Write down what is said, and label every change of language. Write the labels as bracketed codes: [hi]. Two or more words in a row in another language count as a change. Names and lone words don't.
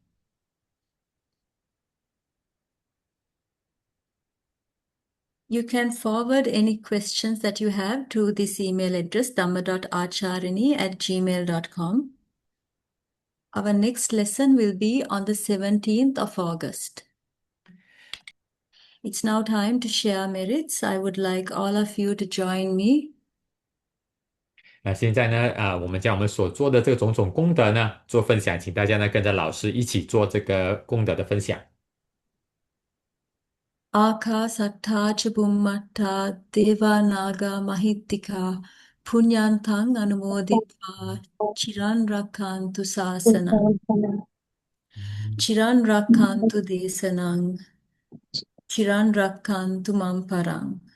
[en] You can forward any questions that you have to this email address dhamma.acharini@gmail.com. Our next lesson will be on the 17th of August. It's now time to share merits. I would like all of you to join me. [zh] 那现在呢，我们将我们所做的这种种功德呢做分享，请大家呢跟着老师一起做这个功德的分享。 [pi] Ākāsattā ca Bhummattā Devānāgā Mahittika Puññānthaṃ Anumoditva Chiran Rakkantu Sāsanam Chiran Rakkantu Desanam Chiran Rakkantu Mamparaṃ